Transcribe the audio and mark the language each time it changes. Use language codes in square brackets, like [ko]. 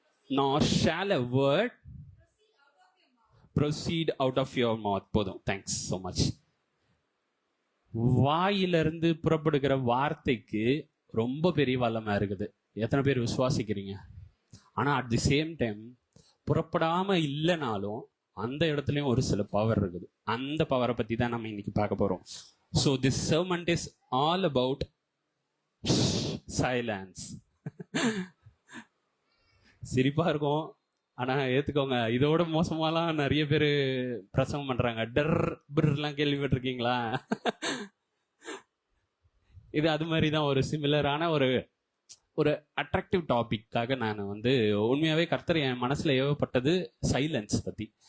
[en] nor shall a word proceed out of your mouth. [ta] போதும், [en] Thanks so much. [ta] வாயிலிருந்து புறப்படுகிற வார்த்தைக்கு ரொம்ப பெரிய வல்லமை இருக்குது. எத்தனை பேர் விசுவாசிக்கிறீங்க? ஆனால் [en] at the same time [ta] புறப்படாம இல்லைனாலும் அந்த இடத்துலையும் ஒரு சில பவர் இருக்குது. அந்த பவரை பற்றி தான் நம்ம இன்னைக்கு பார்க்க போகிறோம். [en] So this sermon is all about silence. [ta] சிரிப்பா இருக்கும், ஆனா ஏத்துக்கோங்க, இதோட மோசமாலாம் நிறைய பேர் பிரசங்கம் பண்றாங்க. டர்லாம் கேள்விப்பட்டிருக்கீங்களா? இது அது மாதிரி தான் ஒரு சிமிலரான ஒரு அட்ராக்டிவ் டாபிக்காக நான் வந்து உண்மையாவே கர்த்தர் என் மனசுல ஏவப்பட்டது சைலன்ஸ் பத்தி.